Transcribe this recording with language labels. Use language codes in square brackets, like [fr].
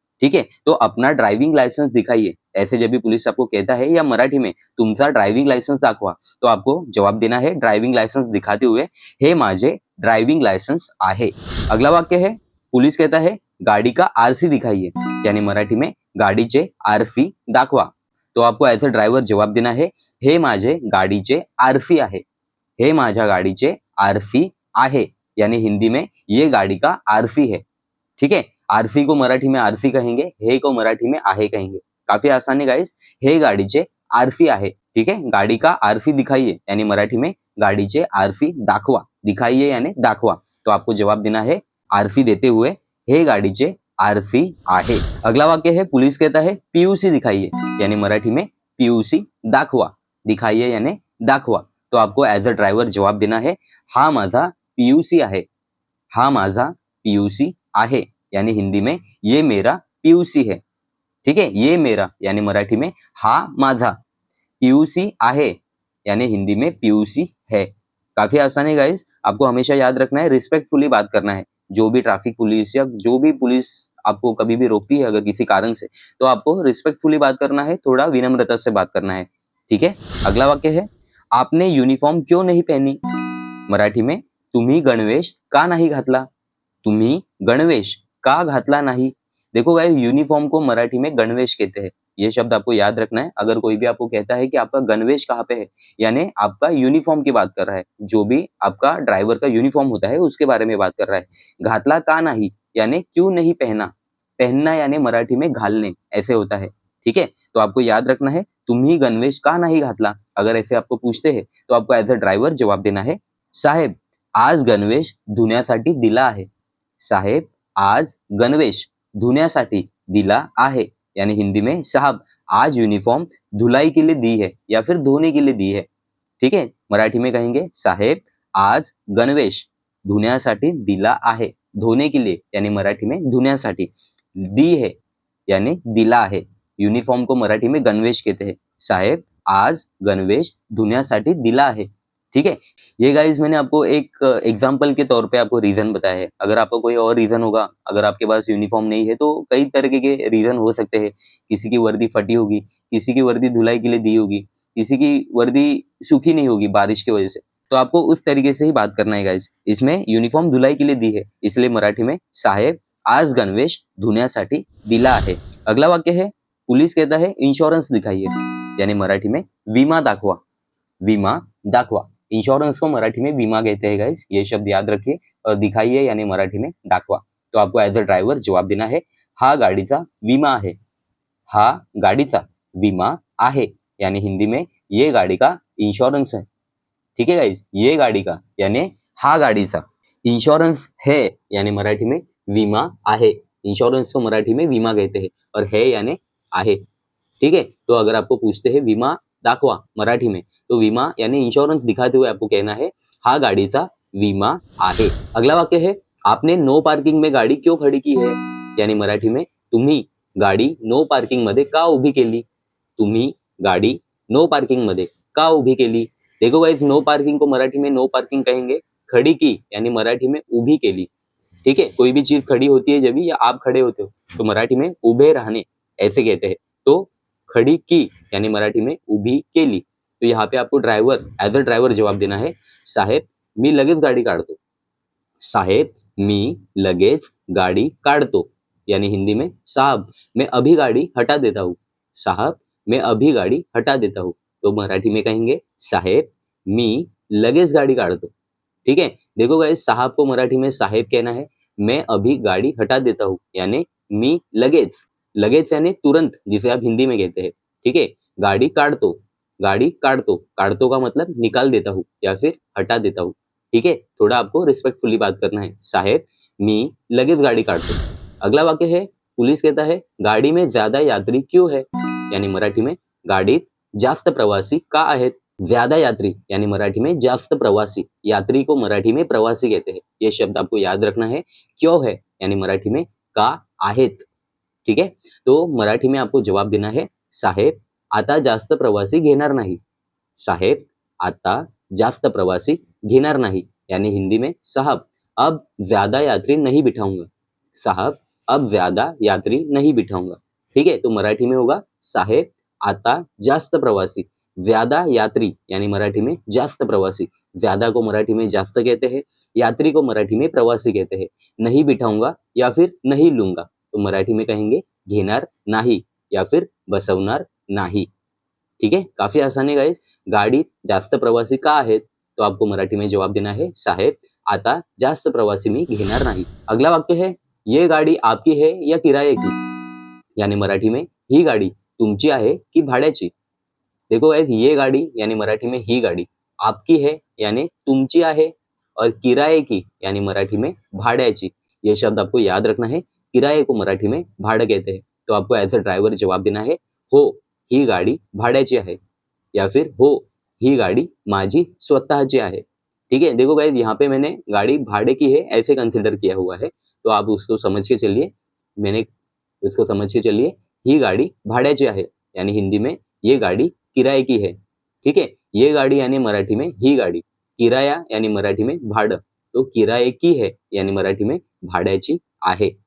[hi] ठीक है, तो अपना ड्राइविंग लाइसेंस दिखाइए, ऐसे जब भी पुलिस आपको कहता है या मराठी में [mr] तुमचा ड्राइविंग लाइसेंस दाखवा, [hi] तो आपको जवाब देना है ड्राइविंग लाइसेंस दिखाते हुए [mr] हे माझे ड्राइविंग लाइसेंस आहे। [hi] अगला वाक्य है पुलिस कहता है गाड़ी का आरसी दिखाइए, यानी मराठी में [mr] गाडीचे आरसी दाखवा। [hi] तो आपको एज अ ड्राइवर जवाब देना है [mr] हे माझे गाडीचे आरसी आहे। हे माझ्या गाडीचे आरसी आहे, [hi] यानी हिंदी में ये गाड़ी का आरसी है। ठीक है, आरसी को मराठी में आरसी कहेंगे, हे को मराठी में आहे कहेंगे। काफी आसान है गाइस, [mr] हे गाडीचे आरसी आहे। [hi] ठीक है, गाड़ी का आरसी दिखाइए, यानी मराठी में [mr] गाडीचे आरसी दाखवा, [hi] दिखाइए यानी दाखवा। तो आपको जवाब देना है आरसी देते हुए [mr] हे गाडीचे आरसी आहे। [hi] अगला वाक्य है पुलिस कहता है पीयूसी दिखाइए, यानी मराठी में [mr] पीयूसी दाखवा, [hi] दिखाइए यानी दाखवा। तो आपको एज अ ड्राइवर जवाब देना है [mr] हा माझा पीयूसी आहे। हा माझा पीयूसी आहे, [hi] यानी हिंदी में ये मेरा पीयूसी है। ठीक है, ये मेरा यानी मराठी में [mr] हा माझा, पीयूसी आहे [hi] यानी हिंदी में पीयूसी है। काफी आसान है गाइस, आपको हमेशा याद रखना है रिस्पेक्टफुली बात करना है। जो भी ट्रैफिक पुलिस या जो भी पुलिस आपको कभी भी रोकती है अगर किसी कारण से, तो आपको रिस्पेक्टफुली बात करना है, थोड़ा विनम्रता से बात करना है। ठीक है, अगला वाक्य है आपने यूनिफॉर्म क्यों नहीं पहनी। मराठी में [mr] तुम्ही गणवेश का नहीं घातला। तुम्ही गणवेश का घातला नाही। [hi] देखो गाइस, यूनिफॉर्म को मराठी में गणवेश कहते हैं, ये शब्द आपको याद रखना है। अगर कोई भी आपको कहता है कि आपका गणवेश कहाँ पे है, यानी आपका यूनिफॉर्म की बात कर रहा है, जो भी आपका ड्राइवर का यूनिफॉर्म होता है उसके बारे में बात कर रहा है। घातला का नहीं यानी क्यों नहीं पहना, पहनना यानी मराठी में घालने ऐसे होता है। ठीक है, तो आपको याद रखना है [mr] तुम्ही गणवेश का नहीं घातला। [hi] अगर ऐसे आपको पूछते हैं तो आपको एज अ ड्राइवर जवाब देना है [mr] साहेब आज गणवेश धुण्यासाठी दिला आहे। साहेब आज गणवेश धुण्यासाठी दिला आहे, [hi] यानी हिंदी में साहब आज यूनिफॉर्म धुलाई के लिए दी है या फिर धोने के लिए दी है। ठीक है, मराठी में कहेंगे [mr] साहेब आज गणवेश धुण्यासाठी दिला आहे, [hi] धोने के लिए यानी मराठी में धुण्यासाठी, दी है यानी दिला है। यूनिफॉर्म को मराठी में गणवेश कहते हैं। [mr] साहेब आज गणवेश धुण्यासाठी दिला आहे। [hi] ठीक है, ये गाइस मैंने आपको एक एग्जाम्पल के तौर पे आपको रीजन बताया है। अगर आपका कोई और रीजन होगा, अगर आपके पास यूनिफॉर्म नहीं है तो कई तरीके के रीजन हो सकते हैं। किसी की वर्दी फटी होगी, किसी की वर्दी धुलाई के लिए दी होगी, किसी की वर्दी सूखी नहीं होगी बारिश की वजह से, तो आपको उस तरीके से ही बात करना है गाइस। इसमें यूनिफॉर्म धुलाई के लिए दी है, इसलिए मराठी में साहेब [mr] आज गणवेश धुण्यासाठी दिला आहे. [hi] अगला वाक्य है पुलिस कहता है इंश्योरेंस दिखाइए, यानी मराठी में [mr] विमा दाखवा. विमा दाखवा. [hi] इंश्योरेंस को मराठी में विमा कहते हैं गाइस, ये शब्द याद रखिए. और दिखाइए यानी मराठी में दाखवा. तो आपको एज अ ड्राइवर जवाब देना है [mr] हा गाडीचा विमा आहे. हा गाडीचा विमा आहे, [hi] यानी हिंदी में ये गाड़ी का इंश्योरेंस है. ठीक है गाइस, ये गाड़ी का यानी [mr] हा गाडीचा. [hi] इंश्योरेंस है यानी मराठी में [mr] विमा आहे. [hi] इंश्योरेंस को मराठी में विमा कहते हैं और है यानी आहे. ठीक है, तो अगर आपको पूछते हैं [mr] विमा दाखवा [hi] मराठी में, तो विमा यानी इंश्योरेंस दिखाते हुए आपको कहना है [mr] हा गाडीचा विमा आहे. [hi] अगला वाक्य है आपने नो पार्किंग में गाडी क्यों खड़ी की है, यानी मराठी में [mr] तुम्ही गाडी नो पार्किंग मध्ये का उभी केली. तुम्ही गाडी नो पार्किंग मध्ये का उभी केली. [hi] देखो गाइस, नो पार्किंग को मराठी में नो पार्किंग कहेंगे. खड़ी की यानी मराठी में [mr] उभी केली. [hi] ठीक है, कोई भी चीज खड़ी होती है जब भी, या आप खड़े होते हो तो मराठी में उभे रहने ऐसे कहते हैं. तो खड़ी की यानी मराठी में [mr] उभी केली. [hi] तो यहाँ पे आपको ड्राइवर एज अ ड्राइवर जवाब देना है [mr] साहेब मी लगेच गाडी काढतो. साहेब मी लगेच गाडी काढतो, [hi] यानी हिंदी में साहब मैं अभी गाड़ी हटा देता हूँ. साहब मैं अभी गाड़ी हटा देता हूँ. तो मराठी में कहेंगे [mr] साहेब मी लगेच गाडी काढतो. [hi] ठीक है, देखो गाइस, साहब को मराठी में साहेब कहना है. मैं अभी गाड़ी हटा देता हूँ यानी [mr] मी लगेच. [hi] लगेच यानी तुरंत, जिसे आप हिंदी में कहते हैं. ठीक है, [mr] गाड़ी काढतो. गाड़ी काढतो, [hi] काढतो का मतलब निकाल देता हूँ या फिर हटा देता हूँ. ठीक है, थोड़ा आपको रिस्पेक्टफुली बात करना है. [mr] साहेब मी लगेच गाड़ी काढतो. [hi] अगला वाक्य है पुलिस कहता है गाड़ी में ज्यादा यात्री क्यों है, यानी मराठी में [mr] गाडीत जास्त प्रवासी का आहेत. [hi] ज्यादा यात्री यानी मराठी में [mr] जास्त प्रवासी. [hi] यात्री को मराठी में प्रवासी कहते हैं. ये शब्द आपको याद रखना है. क्यों है यानी मराठी में [mr] का आहेत. [hi] ठीक है, तो मराठी में आपको जवाब देना है [mr] साहेब आता जास्त प्रवासी घेणार नाही. साहेब आता जास्त प्रवासी घेणार नाही, [hi] यानी हिंदी में साहब अब ज्यादा यात्री नहीं बिठाऊंगा. साहब अब ज्यादा यात्री नहीं बिठाऊंगा. ठीक है, तो मराठी में होगा [mr] साहेब आता जास्त प्रवासी. [hi] ज्यादा यात्री यानी मराठी में [mr] जास्त प्रवासी. [hi] ज्यादा को मराठी में जास्त कहते हैं, यात्री को मराठी में प्रवासी कहते हैं. नहीं बिठाऊंगा या फिर नहीं लूंगा, तो मराठी में कहेंगे [mr] घेणार नाही [hi] या फिर [mr] बसवणार नाही. [hi] ठीक है, काफी आसान है गाइस. [mr] गाडीत जास्त प्रवासी का आहेत, [hi] तो आपको मराठी में जवाब देना है [mr] साहेब आता जास्त प्रवासी मी घेणार नाही. [hi] अगला वाक्य है ये गाडी आपकी है या किराए की, यानी मराठी में [mr] ही गाडी तुमची आहे की भाड्याची. [hi] देखो गाइस, ये गाड़ी यानी मराठी में [mr] ही गाड़ी, [hi] आपकी है यानी [mr] तुमची आहे, [hi] और किराए की यानी मराठी में भाड्याची. ये शब्द आपको याद रखना है. किराए को मराठी में भाडं कहते हैं. तो आपको एज अ ड्राइवर जवाब देना है [mr] हो ही गाडी भाड्याची आहे, [hi] या फिर [mr] हो ही गाडी माझी स्वतःची आहे. [hi] ठीक है, देखो गाइस, यहाँ पे मैंने गाड़ी भाड़े की है ऐसे कंसिडर किया हुआ है, तो आप उसको समझ के चलिए. मैंने इसको समझ के चलिए, [mr] ही गाड़ी भाड्याची आहे [hi] यानी हिंदी में ये गाड़ी किराए की है. ठीक है, ये गाड़ी यानी मराठी में [mr] ही गाड़ी, [hi] किराया यानी मराठी में भाडं, तो किराए की है यानी मराठी में [mr] भाड्याची आहे.